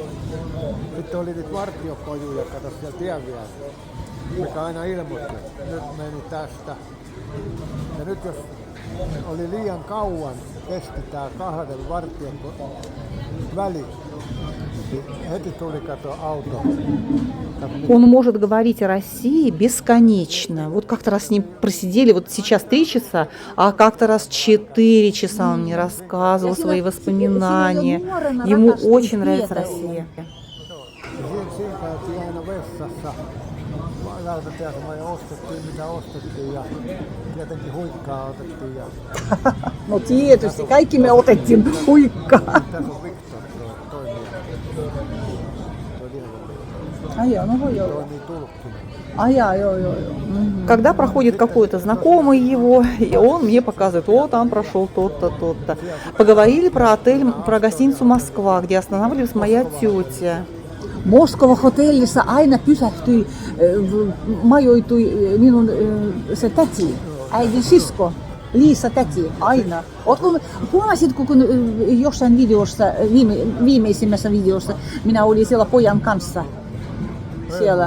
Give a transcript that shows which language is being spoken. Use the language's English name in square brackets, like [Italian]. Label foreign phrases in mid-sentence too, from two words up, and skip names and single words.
[Finnish] Sitten oli niitä vartiopojuja, kato siellä tien vieressä, mikä aina ilmoitti, nyt meni tästä. Ja nyt jos oli liian kauan, kesti tää 2 vartion väli, niin heti tuli kato auto. [Russian] Он может говорить о России бесконечно. Вот как-то раз с ним просидели, вот сейчас 3 часа, а как-то раз 4 часа он мне рассказывал свои воспоминания. Ему очень нравится Россия. [Finnish] Siinä käytiin aina vessassa. Rautatiasema ja ostettiin mitä ostettiin ja tietenkin huikkaa otettiin. Ja... No tietysti, kaikki me otettiin huikkaa. Tässä on Viktor toimii. Toimii tulkkina. [Russian] Когда проходит какой-то знакомый его, и он мне показывает, о, там прошел тот-то, тот-то. Поговорили про отель, про гостиницу «Москва», где останавливалась моя тетя. [Finnish] Moskova-hotellissa aina pysähtyi, majoitui minun se täti, äidin sisko, Liisa täti, aina. Huomasitko, kun jossain videossa, viimeisimmässä videossa, minä olin siellä pojan kanssa siellä?